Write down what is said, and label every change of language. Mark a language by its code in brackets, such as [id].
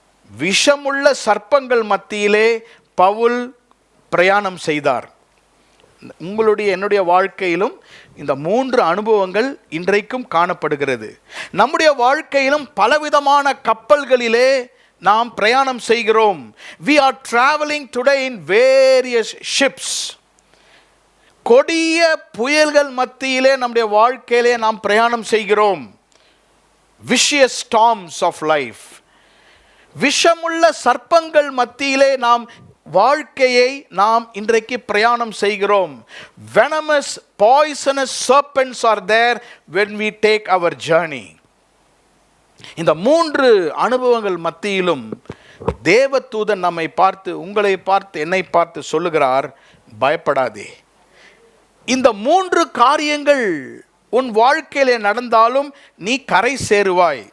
[ta] விஷமுள்ள சர்ப்பங்கள் மத்தியிலே பவுல் பிரயாணம் செய்தார். என்னுடைய வாழ்க்கையிலும் இந்த 3 அனுபவங்கள் இன்றைக்கும் காணப்படுகிறது. நம்முடைய வாழ்க்கையிலும் பலவிதமான கப்பல்களிலே நாம் பிரயாணம் செய்கிறோம். [en] We are traveling today in various ships. [ta] கொடிய புயல்கள் மத்தியிலே நம்முடைய வாழ்க்கையிலே நாம் பிரயாணம் செய்கிறோம். [en] Vicious storms of life. [ta] விஷமுள்ள சர்ப்பங்கள் மத்தியிலே நாம் வாழ்க்கையை நாம் இன்றைக்கு பிரயாணம் செய்கிறோம். [en] Venomous, poisonous serpents are there when we take our journey. [ta] இந்த 3 அனுபவங்கள் மத்தியிலும் தேவதூதன் நம்மை பார்த்து, உங்களை பார்த்து, என்னை பார்த்து சொல்லுகிறார், பயப்படாதே. இந்த 3 காரியங்கள் உன் வாழ்க்கையிலே நடந்தாலும் நீ கரை சேருவாய்.